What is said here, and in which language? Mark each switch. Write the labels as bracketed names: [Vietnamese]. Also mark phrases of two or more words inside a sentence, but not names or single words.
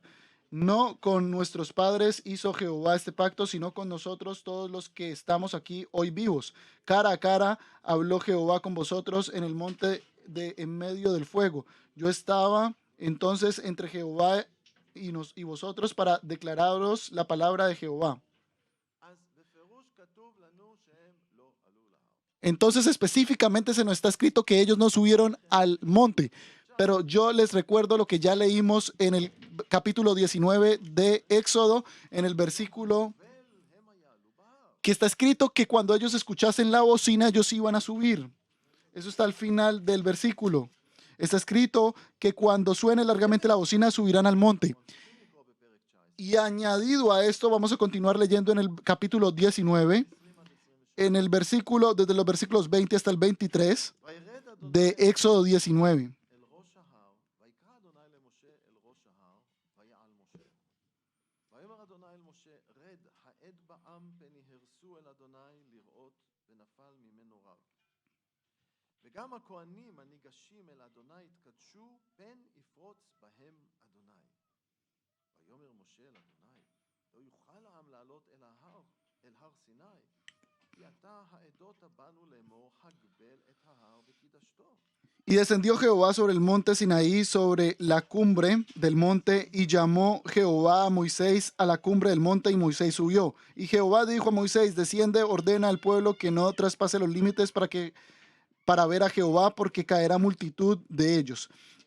[Spanish] No con nuestros padres hizo Jehová este pacto, sino con nosotros todos los que estamos aquí hoy vivos. Cara a cara habló Jehová con vosotros en el monte en medio del fuego. Yo estaba entonces entre Jehová y vosotros para declararos la palabra de Jehová. [Hebrew] אז בפירוש כתוב לנו שהם לא עלו להר. [Spanish] Entonces específicamente se nos está escrito que ellos no subieron al monte. Pero yo les recuerdo lo que ya leímos en el capítulo 19 de Éxodo, en el versículo [Hebrew] הם יעלו בהר. [Spanish] que está escrito que cuando ellos escuchasen la bocina, ellos iban a subir. Eso está al final del versículo. Está escrito que cuando suene largamente la bocina, subirán al monte. [Hebrew] לקרוא בפרק 19. [Spanish] Y añadido a esto, vamos a continuar leyendo en el capítulo 19, en el versículo, desde los versículos 20 hasta el 23 [Hebrew] וירד אדוני [Spanish] de Éxodo 19. [Hebrew] אל ראש ההר, ויקרא אדוני למשה אל ראש ההר, ויעל משה. ויאמר אדוני אל משה, רד, העד בעם פן יהרסו אל אדוני לראות, ונפל ממנו רב. וגם הכהנים הניגשים אל אדוני יתקדשו, פן יפרוץ בהם אדוני. ויאמר משה אל אדוני, לא יוכל העם לעלות אל ההר, אל הר סיני, כי אתה העדות בנו לאמור, הגבל את ההר וקידשתו. [Spanish] Y descendió Jehová sobre el monte Sinaí, sobre la cumbre del monte, y llamó Jehová a Moisés a la cumbre del monte, y Moisés subió. Y Jehová dijo a Moisés, desciende, ordena al pueblo que no traspase los límites para ver a Jehová, porque caerá multitud de ellos.